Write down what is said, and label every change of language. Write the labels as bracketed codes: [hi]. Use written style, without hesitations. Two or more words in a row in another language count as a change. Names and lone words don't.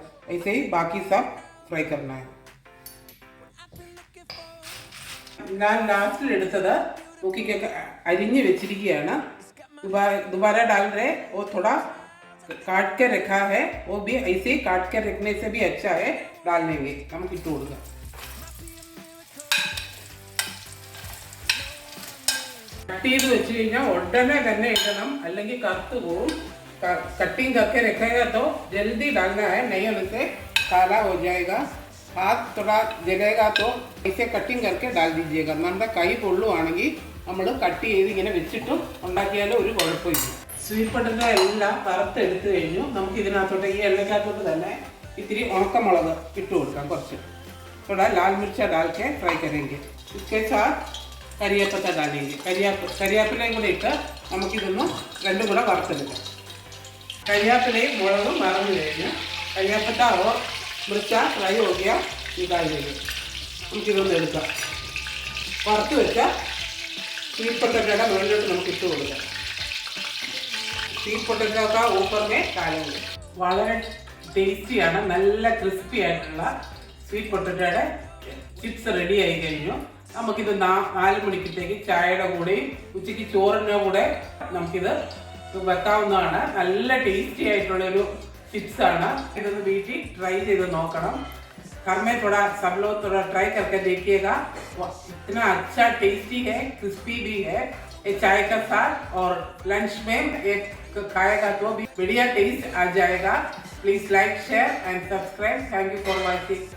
[hi] ऐसे ही बाकी सब फ्राई करना है. [ml] ഞാൻ ലാസ്റ്റിൽ എടുത്തത് നോക്കിക്കൊക്കെ അരിഞ്ഞ് വെച്ചിരിക്കുകയാണ്. [hi] दोबारा डाल रहे, वो थोड़ा काट के रखा है, वो भी ऐसे ही काट के रखने से भी अच्छा है. डाल देंगे. [ml] നമുക്ക് ഇട്ട് കൊടുക്കാം. കട്ട് ചെയ്ത് വെച്ച് കഴിഞ്ഞാൽ ഉടനെ തന്നെ ഇടണം, അല്ലെങ്കിൽ കറുത്ത് പോവും. [hi] कटिंग करके रखेगा तो जल्दी डालना है, नहीं होने से काला हो जाएगा. हाथ थोड़ा जलेगा तो ऐसे कटिंग करके डाल दीजिएगा. [ml] നമ്മുടെ കൈ പൊള്ളുവാണെങ്കിൽ നമ്മൾ കട്ട് ചെയ്ത് ഇങ്ങനെ വെച്ചിട്ട് ഉണ്ടാക്കിയാലും ഒരു കുഴപ്പമില്ല. [en] sweet potato [ml] എല്ലാം വറുത്തെടുത്ത് കഴിഞ്ഞു. നമുക്ക് ഇതിനകത്തോട്ട് ഈ എണ്ണയ്ക്കകത്തോട്ട് തന്നെ ഇത്തിരി ഉണക്കമുളക് ഇട്ട് കൊടുക്കാം. [hi] കുറച്ച് थोड़ा लाल मिर्चा डाल के फ्राई करेंगे. इसके साथ കരിയേപ്പത്ത डालेंगे. [ml] കരിയാപ്പിലയും കൂടെ ഇട്ട് നമുക്കിതൊന്ന് രണ്ടും കൂടെ വറുത്തെടുക്കാം. കരിയാപ്പിലയും മുളകും വറന്നു കഴിഞ്ഞു. [hi] കരിയാപ്പത്ത और मिर्चा फ्राई हो गया, निकाल देंगे. [ml] നമുക്കിതൊന്ന് എടുക്കാം. വറുത്ത് വെച്ചാൽ സ്വീറ്റ് പൊട്ടറ്റോയുടെ മുകളിലോട്ട് നമുക്ക് ഇട്ട് കൊടുക്കാം. [en] sweet potato [hi] का ऊपर में डालेंगे. [ml] വളരെ ടേസ്റ്റിയാണ്, നല്ല ക്രിസ്പി ആയിട്ടുള്ള സ്വീറ്റ് പൊട്ടറ്റോയുടെ ചിപ്സ് റെഡി ആയി കഴിഞ്ഞു. നമുക്കിത് 4 മണിക്കത്തേക്ക് ചായയുടെ കൂടെയും ഉച്ചയ്ക്ക് ചോറിൻ്റെ കൂടെ നമുക്കിത് വെക്കാവുന്നതാണ്. നല്ല ടേസ്റ്റി ആയിട്ടുള്ളൊരു [hi] चिप्स आना. इधर बीटी ट्राई [ml] ചെയ്ത് നോക്കണം. [hi] घर में थोड़ा सब लोग थोड़ा ट्राई करके देखिएगा. इतना अच्छा टेस्टी है, क्रिस्पी भी है. ये चाय का साथ और लंच में एक खाएगा तो भी बढ़िया टेस्ट आ जाएगा. [en] Please like, share and subscribe. Thank you for watching.